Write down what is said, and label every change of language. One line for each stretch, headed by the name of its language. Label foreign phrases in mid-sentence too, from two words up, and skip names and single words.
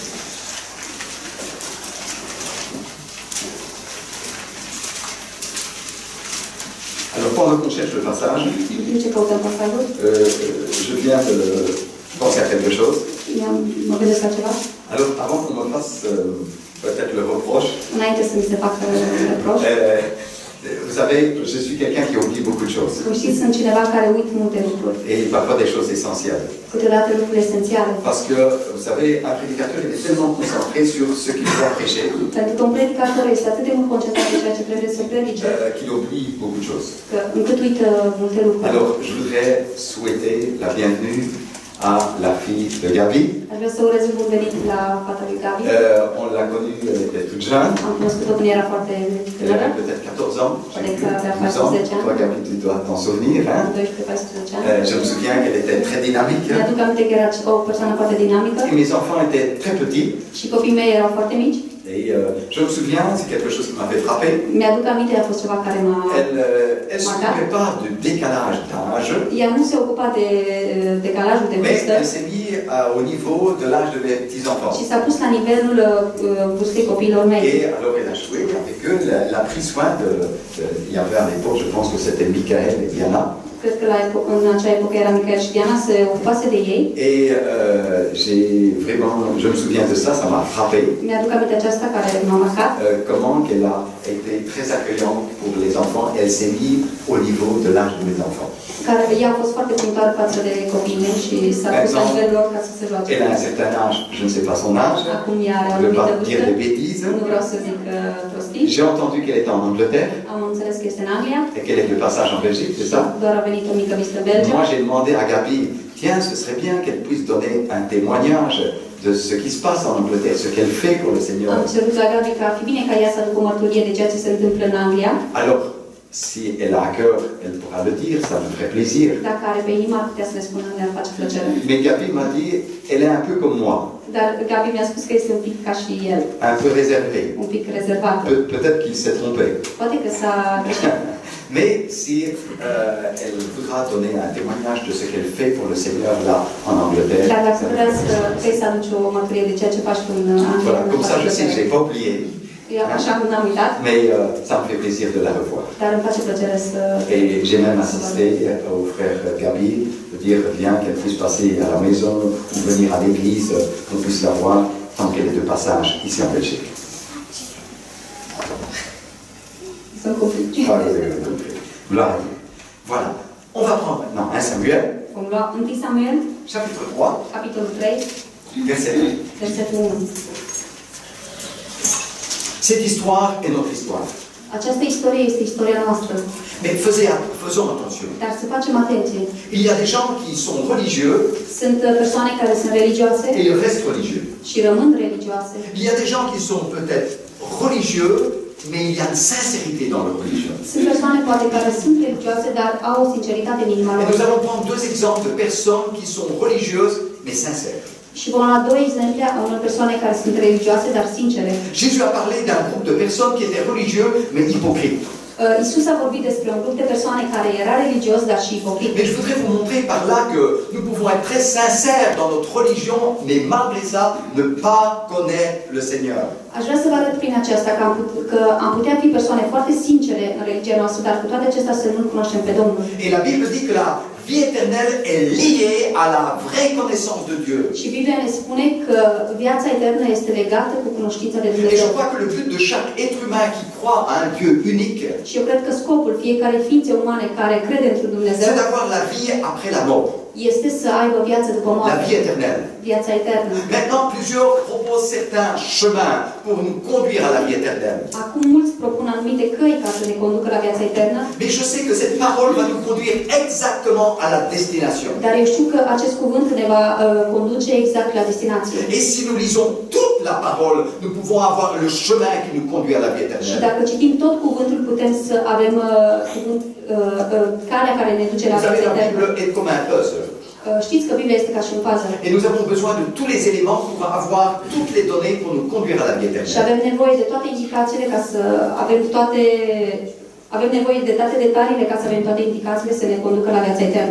French: Alors pendant qu'on cherche le passage,
Romanian: În timp ce căutăm pasajul,
French: je viens de penser à quelque chose.
Romanian: mă gândesc la ceva.
French: Alors avant qu'on me fasse peut-être le reproche,
Romanian: Înainte să mi se facă reproș.
French: vous savez, je suis quelqu'un qui oublie beaucoup de choses.
Romanian: Cum știți, sunt cineva care uit multe lucruri.
French: Et parfois des choses essentielles.
Romanian: Câteodată lucruri esențiale.
French: Parce que, vous savez, un prédicateur il est tellement concentré sur ce qu'il doit prêcher
Romanian: Pentru că un predicator este atât de mult concentrat pe ceea ce trebuie să predice,
French: qu'il oublie beaucoup de choses.
Romanian: că încât uită multe lucruri.
French: Alors, je voudrais souhaiter la bienvenue à la fille de Gabi.
Romanian: Aș vrea să urez bun venit la fata lui Gabi.
French: On l'a connue, elle était toute jeune.
Romanian: Am cunoscut-o când era foarte
French: Elle
Romanian: tânără,
French: avait peut-être 14 ans.
Romanian: poate că avea
French: 12 ans.
Romanian: 14 ani,
French: Toi, Gabi, tu dois t'en souvenir. Hein?
Romanian: 12-14 ani.
French: Je me souviens qu'elle était très dynamique.
Romanian: Mi-aduc aminte că era o persoană foarte dinamică
French: Et mes enfants étaient très petits.
Romanian: și copiii mei erau foarte mici.
French: Et je me souviens, c'est quelque chose qui m'avait frappé.
Romanian: Mi-aduc aminte, a fost ceva care m-a...
French: Elle ne s'occupait pas de décalage d'âge,
Romanian: Ea nu se ocupa de decalajul de
French: mais
Romanian: vârstă,
French: elle s'est mise au niveau de l'âge de mes petits-enfants.
Romanian: și s-a pus la nivelul vârstei copiilor mei.
French: Et alors elle a joué avec eux, elle a pris soin il y avait à l'époque, je pense que c'était Michael et Diana.
Romanian: Cred că în acea epocă era Michael și Diana, se ocupase de ei.
French: Et j'ai vraiment, je me souviens de ça, ça m'a frappé.
Romanian: Mi-aduc aminte aceasta care m-a marcat.
French: Comment qu'elle a été très accueillante pour les enfants. Elle s'est mise au niveau de l'âge de mes enfants.
Romanian: Care ea a fost foarte primitoare față de copiii mei și s-a pus la nivelul lor ca să se joace.
French: Elle a un certain âge, je ne sais pas son âge.
Romanian: Acum ea are o
French: Je ne veux
Romanian: anumită
French: pas dire
Romanian: vârstă.
French: de bêtises.
Romanian: Nu vreau să zic prostii.
French: J'ai entendu qu'elle était en Angleterre
Romanian: Am înțeles că este în Anglia.
French: et qu'elle est de passage en Belgique, c'est ça?
Romanian: Doar a venit o mică vizită în Belgia.
French: Moi, j'ai demandé à Gabi, tiens, ce serait bien qu'elle puisse donner un témoignage de ce qui se passe en Angleterre, ce qu'elle fait pour le Seigneur.
Romanian: Am cerut la Gabi că ar fi bine ca ea să aducă o mărturie de ceea ce se întâmplă în Anglia.
French: Alors, si elle a à cœur, elle pourra le dire, ça me ferait plaisir.
Romanian: Dacă are pe inimă, ar putea să ne spună, ne-ar face plăcere.
French: Mais Gabi m'a dit, elle est un peu comme moi,
Romanian: Dar Gabi mi-a spus că este un pic ca și el,
French: un peu réservée.
Romanian: un pic rezervat.
French: Peut-être qu'il s'est trompé.
Romanian: Poate că s-a greșit.
French: Mais si elle voudra donner un témoignage de ce qu'elle fait pour le Seigneur là en Angleterre,
Romanian: Dar dacă vrea să aduci o mărturie de ceea ce faci tu în Anglia,
French: voilà, comme ça je sais que je n'ai pas oublié.
Romanian: Așa cum n-am uitat,
French: Mais ça me fait plaisir de la revoir.
Romanian: dar îmi face plăcere să...
French: Et j'ai même assisté au frère Gabi de dire bien qu'elle puisse passer à la maison ou venir à l'église, qu'on puisse la voir tant qu'elle est de passage ici en Belgique.
Romanian: Sunt copii.
French: Gloire à Dieu. Voilà. On va prendre maintenant 1 Samuel,
Romanian: Vom lua 1 Samuel,
French: chapitre 3,
Romanian: capitolul 3,
French: verset 1.
Romanian: versetul 1.
French: Cette histoire est notre histoire.
Romanian: Această istorie este istoria noastră,
French: Mais faisons attention.
Romanian: dar să facem atenție.
French: Il y a des gens qui sont religieux
Romanian: Sunt persoane care sunt religioase
French: et ils restent religieux.
Romanian: și rămân religioase.
French: Il y a des gens qui sont peut-être religieux, mais il y a une sincérité dans leur religion.
Romanian: Sunt persoane poate care sunt religioase, dar au o sinceritate în inima
French: Et
Romanian: lor.
French: nous allons prendre 2 exemples de personnes qui sont religieuses, mais sincères.
Romanian: Și vom lua 2 exemple a unor persoane care sunt religioase, dar sincere.
French: Jésus a parlé d'un groupe de personnes qui étaient religieux, mais hypocrites.
Romanian: Isus a vorbit despre un grup de persoane care era religios, dar și ipocrit.
French: Mais je voudrais vous montrer par là que nous pouvons être très sincères dans notre religion, mais malgré ça, ne pas connaître le Seigneur.
Romanian: Aș vrea să vă arăt prin aceasta că am putea fi persoane foarte sincere în religia noastră, dar cu toate acestea să nu-L cunoaștem pe Domnul.
French: Et la Bible dit que la vie éternelle est liée à la vraie connaissance de Dieu.
Romanian: Și Biblia ne spune că viața eternă este legată cu cunoștința de
French: Et je
Romanian: Dumnezeu.
French: crois que le but de chaque être humain qui croit à un Dieu unique,
Romanian: Și eu cred că scopul fiecare ființe umane care crede într Dumnezeu
French: c'est d'avoir la vie après la mort,
Romanian: este să aibă viață după
French: la
Romanian: moarte,
French: vie éternelle.
Romanian: viața eternă.
French: Maintenant, plusieurs proposent certains chemins pour nous conduire à la vie éternelle.
Romanian: Acum mulți propun anumite căi ca să ne conducă la viața eternă,
French: Mais je sais que cette parole va nous conduire exactement à la destination.
Romanian: dar eu știu că acest cuvânt ne va conduce exact la destinație.
French: Et si nous lisons toute la parole, nous pouvons avoir le chemin qui nous conduit à la vie
Romanian: Și
French: éternelle.
Romanian: dacă citim tot cuvântul, putem să avem calea care ne duce la
French: Vous savez,
Romanian: viața
French: la
Romanian: eternă.
French: Bible est comme un puzzle.
Romanian: Știți că Biblia este ca și un puzzle.
French: Et nous avons besoin de tous les éléments pour avoir toutes les données pour nous conduire à la vie
Romanian: Și
French: éternelle.
Romanian: avem nevoie de toate indicațiile ca să avem toate... Avem nevoie de toate detaliile ca să avem toate indicațiile să ne conducă la viața eternă.